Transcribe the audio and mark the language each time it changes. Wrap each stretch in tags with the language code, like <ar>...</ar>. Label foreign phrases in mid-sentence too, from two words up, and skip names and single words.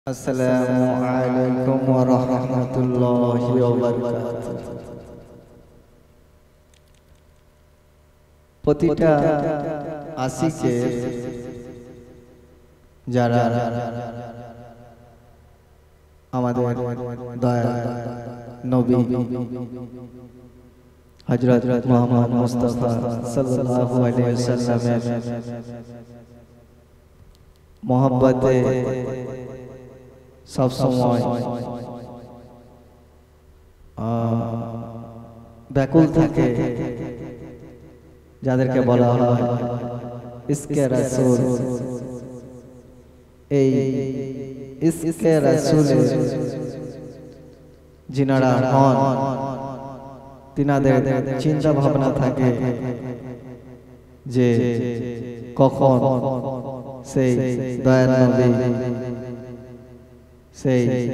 <ar>السلام عليكم و رحمة الله و بركاته.</ar> <bn>প্রতিটা আশিকের যারা আমাদের দয়াল নবী হযরত মুহাম্মদ মুস্তাফা</bn> <ar>صلى الله عليه وسلم</ar> <bn>মোহাব্বতে</bn> <hi>सब समय</hi> <bn>ব্যাকুল থাকে, যাদেরকে বলা হয় ইশকে রাসূল। এই ইশকে রাসূলের যিনারা হন, তিনাদের চিন্তা ভাবনা থাকে যে কখন সেই দয়াল নবী, সেই</bn>